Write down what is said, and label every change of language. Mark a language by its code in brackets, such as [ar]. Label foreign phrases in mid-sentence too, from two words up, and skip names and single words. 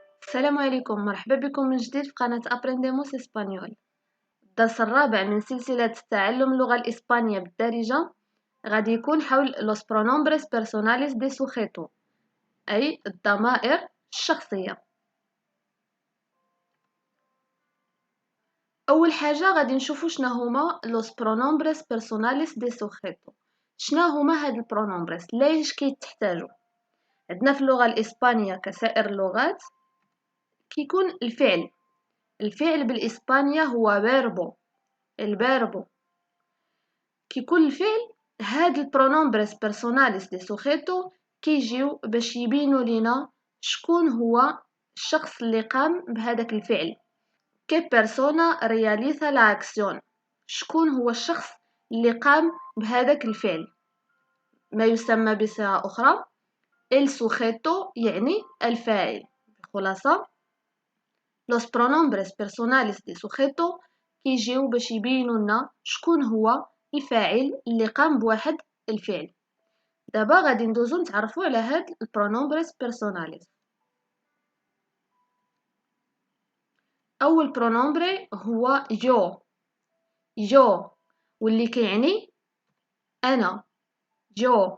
[ar] السلام عليكم، مرحبا بكم من جديد في قناة أبرينديموس إسبانيول. الدرس الرابع من سلسلة تعلم اللغة الإسبانية بالدارجة غادي يكون حول [es] los pronombres personales de sujeto، [ar] أي الضمائر الشخصية. أول حاجة غادي نشوفو شنا هما [es] los pronombres personales de sujeto. [ar] شنا هما هاد البرونومبريس، ليش كيتحتاجو؟ عندنا في اللغة الإسبانية كسائر اللغات كيكون الفعل بالإسبانية هو verbo. الفيربو كيكون الفعل، هاد [es] los pronombres personales de sujeto [ar] كيجيو باش يبينو لينا شكون هو الشخص اللي قام بهذاك الفعل. [es] qué persona realiza la acción, [ar] شكون هو الشخص اللي قام بهذاك الفعل. ما يسمى بصيغة أخرى [es] el sujeto، [ar] يعني الفاعل. بخلاصة [es] los pronombres personales de sujeto [ar] كيجيو باش يبينوا لنا شكون هو الفاعل اللي قام بواحد الفعل. دابا غادي ندوزو نتعرفوا على هاد [es] los pronombres personales. [ar] اول برونومبري هو جو واللي كيعني انا، جو.